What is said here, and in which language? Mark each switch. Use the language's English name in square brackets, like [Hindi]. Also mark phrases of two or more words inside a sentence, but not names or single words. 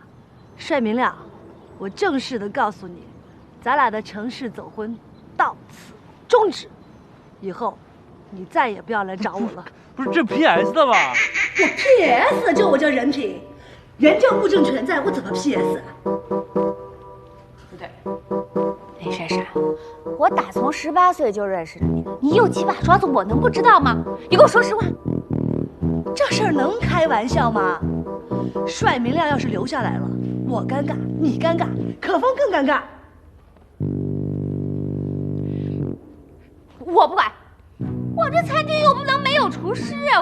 [Chinese] 帥明亮，我正式的告訴你，咱倆的城市走婚到此終止，以後你再也不要來找我了。不是这 PS 的吧？我 PS 就我叫人品，人证物证全在，我怎么 PS 啊？不对，雷闪闪，我打从18岁就認識着你，你有幾把刷子，我能不知道嗎？你給我說實話。這事兒能開玩笑嗎？帥明亮要是留下來了，我尷尬，你尷尬，可風更尷尬。我不管，我這餐廳又不能沒有廚師啊！